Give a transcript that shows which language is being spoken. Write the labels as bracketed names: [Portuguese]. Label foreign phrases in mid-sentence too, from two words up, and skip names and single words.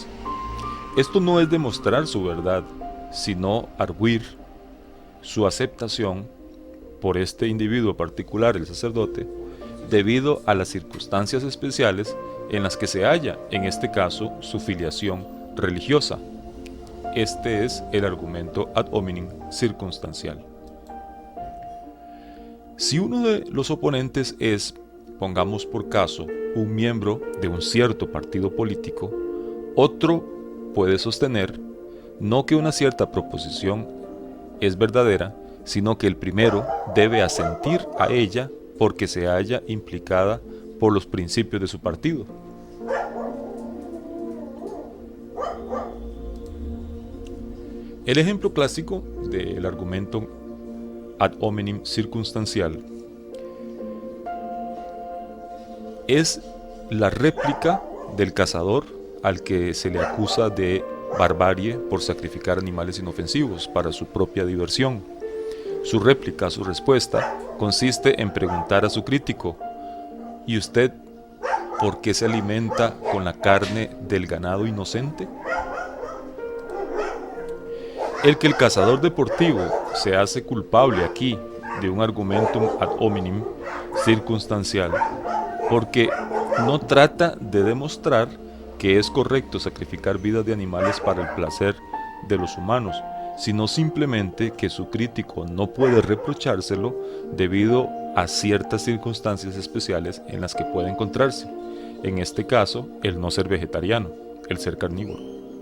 [Spanish] Esto no es demostrar su verdad, sino arguir su aceptación por este individuo particular, el sacerdote, debido a las circunstancias especiales en las que se halla, en este caso, su filiación religiosa. Este es el argumento [Latin] ad hominem [Spanish] circunstancial. Si uno de los oponentes es, pongamos por caso, un miembro de un cierto partido político, otro puede sostener no que una cierta proposición es verdadera, sino que el primero debe asentir a ella porque se halla implicada por los principios de su partido. El ejemplo clásico del argumento [Latin] ad hominem [Spanish] circunstancial es la réplica del cazador al que se le acusa de barbarie por sacrificar animales inofensivos para su propia diversión. Su réplica, su respuesta, consiste en preguntar a su crítico: ¿y usted por qué se alimenta con la carne del ganado inocente? El que el cazador deportivo se hace culpable aquí de un [Latin] argumentum ad hominem [Spanish] circunstancial, porque no trata de demostrar que es correcto sacrificar vidas de animales para el placer de los humanos, sino simplemente que su crítico no puede reprochárselo debido a ciertas circunstancias especiales en las que puede encontrarse, en este caso, el no ser vegetariano, el ser carnívoro.